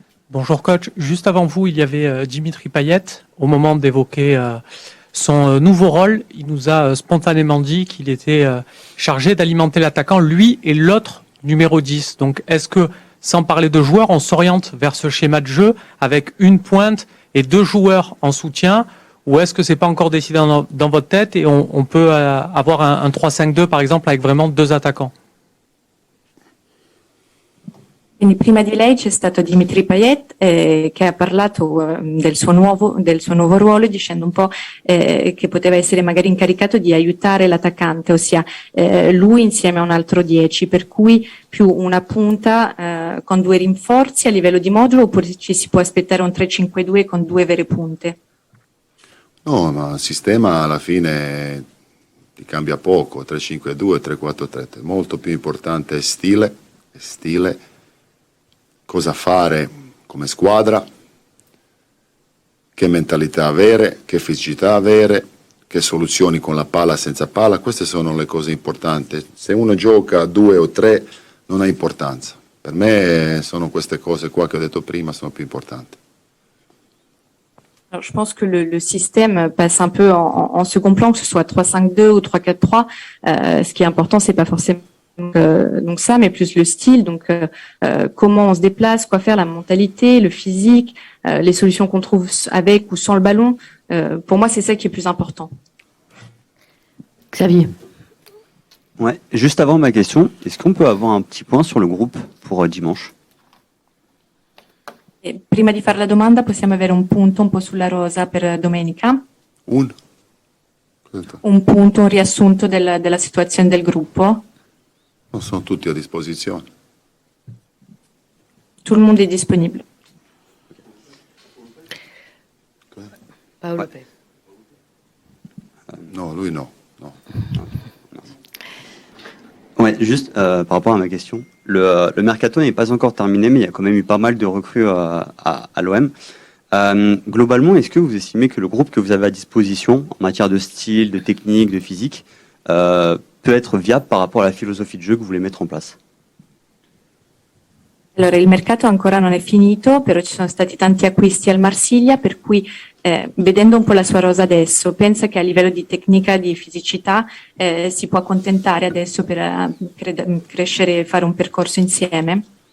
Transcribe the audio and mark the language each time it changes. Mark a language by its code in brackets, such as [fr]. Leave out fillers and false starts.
[fr] Bonjour coach, juste avant vous, il y avait Dimitri Payet. Au moment d'évoquer son nouveau rôle, il nous a spontanément dit qu'il était chargé d'alimenter l'attaquant, lui et l'autre numéro 10. Donc est-ce que, sans parler de joueurs, on s'oriente vers ce schéma de jeu avec une pointe et 2 joueurs en soutien, ou est-ce que c'est pas encore décidé dans votre tête et on peut avoir un 3-5-2 par exemple avec vraiment 2 attaquants? [it] Quindi prima di lei c'è stato Dimitri Payet che ha parlato del suo nuovo ruolo, dicendo un po' che poteva essere magari incaricato di aiutare l'attaccante, ossia lui insieme a un altro 10, per cui più una punta con 2 rinforzi a livello di modulo, oppure ci si può aspettare un 3-5-2 con 2 vere punte? No, ma il sistema alla fine ti cambia poco, 3-5-2, 3-4-3, molto più importante è stile, cosa fare come squadra, che mentalità avere, che fisicità avere, che soluzioni con la palla, senza palla, queste sono le cose importanti. Se uno gioca 2 o 3 non ha importanza. Per me sono queste cose qua che ho detto prima sono più importanti. [fr] Alors, je pense que le système passe un peu en second plan, que ce soit 3-5-2 ou 3-4-3. Ce qui est important, c'est pas forcément donc ça, mais plus le style, donc comment on se déplace, quoi faire, la mentalité, le physique, les solutions qu'on trouve avec ou sans le ballon. Pour moi, c'est ça qui est plus important. Xavier. Ouais, juste avant ma question, est-ce qu'on peut avoir un petit point sur le groupe pour dimanche? [it] E prima di fare la domanda, possiamo avere un punto un po' sulla rosa per domenica? Un punto, un riassunto della situazione del gruppo? Sono tutti a disposizione. [fr] tout le monde est disponible. Paolo. Ouais. Non, lui non. Ouais, juste par rapport à ma question, le mercato n'est pas encore terminé, mais il y a quand même eu pas mal de recrues à l'OM. Globalement, est-ce que vous estimez que le groupe que vous avez à disposition en matière de style, de technique, de physique peut être viable par rapport à la philosophie de jeu que vous voulez mettre en place? [it] Allora, il mercato ancora non è finito, però ci sono stati tanti acquisti al Marsiglia, per cui vedendo un po' la sua rosa adesso, pensa che a livello di tecnica, di fisicità, si può accontentare adesso per crescere e fare un percorso insieme?